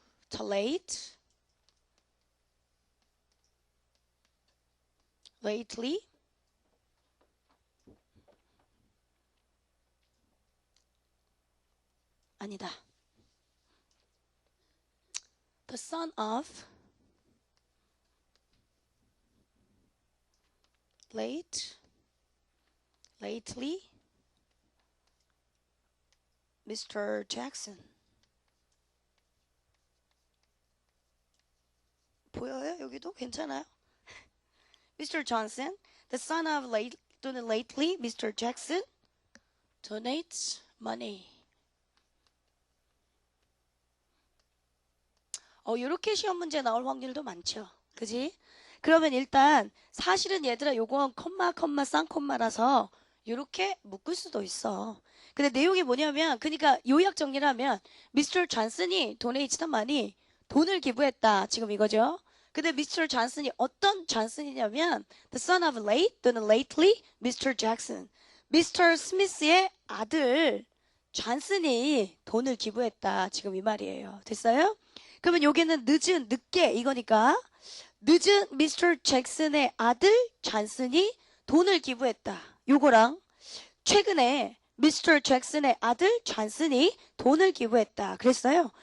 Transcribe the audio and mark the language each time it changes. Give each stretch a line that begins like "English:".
Korean: 자, late, lately, 아니다.
English: The son of, late, lately, Mr. Jackson.
Korean: 보여요? 여기도 괜찮아요?
English: Mr. Johnson, the son of late
Korean: 또는
English: lately, Mr. Jackson donates money.
Korean: 요렇게 시험 문제 나올 확률도 많죠. 그지? 그러면 일단 사실은 얘들아 요건 콤마 쌍콤마라서 요렇게 묶을 수도 있어. 근데 내용이 뭐냐면 그러니까 요약 정리를 하면 Mr. Johnson이
English: donated money,
Korean: 돈을 기부했다. 지금 이거죠. 근데 Mr. Johnson이 어떤 존슨이냐면
English: the son of late
Korean: 또는
English: lately Mr. Jackson. Mr.
Korean: Smith의 아들 존슨이 돈을 기부했다. 지금 이 말이에요. 됐어요? 그러면 여기는 늦은, 늦게 이거니까 늦은 Mr. 잭슨의 아들 존슨이 돈을 기부했다. 요거랑 최근에 Mr. 잭슨의 아들 존슨이 돈을 기부했다. 그랬어요.